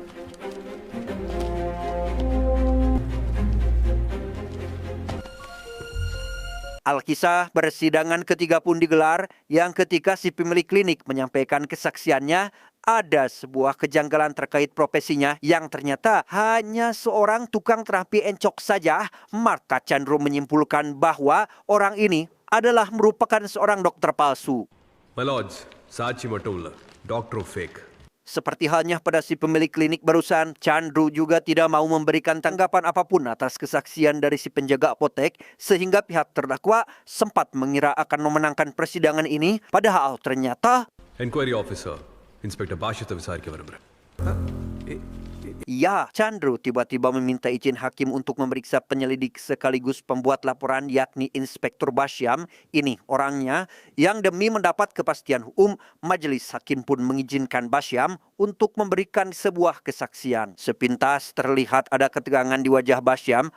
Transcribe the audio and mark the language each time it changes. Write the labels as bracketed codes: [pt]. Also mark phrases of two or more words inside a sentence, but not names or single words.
[id] Alkisah persidangan ketiga pun digelar, yang ketika si pemilik klinik menyampaikan kesaksiannya, ada sebuah kejanggalan terkait profesinya yang ternyata hanya seorang tukang terapi encok saja. Maka Chandru menyimpulkan bahwa orang ini adalah merupakan seorang dokter palsu. [en] My lords, [ta] சாட்சி மட்டும் இல்ல, டாக்டரும் fake. [id] Seperti halnya pada si pemilik klinik barusan, Chandru juga tidak mau memberikan tanggapan apapun atas kesaksian dari si penjaga apotek, sehingga pihak terdakwa sempat mengira akan memenangkan persidangan ini, padahal ternyata [en] enquiry officer inspector [ta] பாஷ்யத்தை விசாரிக்க விரும்புகிறேன். [id] Ya, Chandru tiba-tiba meminta izin hakim untuk memeriksa penyelidik sekaligus pembuat laporan yakni Inspektur Basyam. Ini orangnya yang demi mendapat kepastian hukum, majelis hakim pun mengizinkan Basyam untuk memberikan sebuah kesaksian. Sepintas terlihat ada ketegangan di wajah Basyam.